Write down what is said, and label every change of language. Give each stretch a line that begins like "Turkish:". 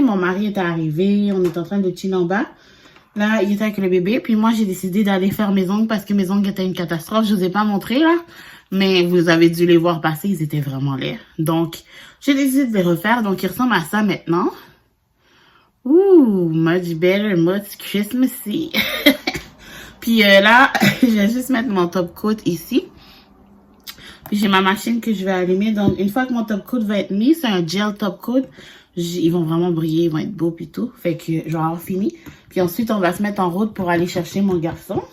French: Mon mari est arrivé. On est en train de chiller en bas. Là, il était avec le bébé. Puis moi, j'ai décidé d'aller faire mes ongles parce que mes ongles étaient une catastrophe. Je vous ai pas montré, là. Mais vous avez dû les voir passer. Ils étaient vraiment laids. Donc, j'ai décidé de les refaire. Donc, ils ressemblent à ça maintenant.
English: Ouh, much better, much Christmassy.
French: Puis là, je vais juste mettre mon top coat ici. Puis j'ai ma machine que je vais allumer. Donc, une fois que mon top coat va être mis, c'est un gel top coat. Ils vont vraiment briller, ils vont être beaux puis tout. Fait que je vais avoir fini. Puis ensuite, on va se mettre en route pour aller chercher mon garçon.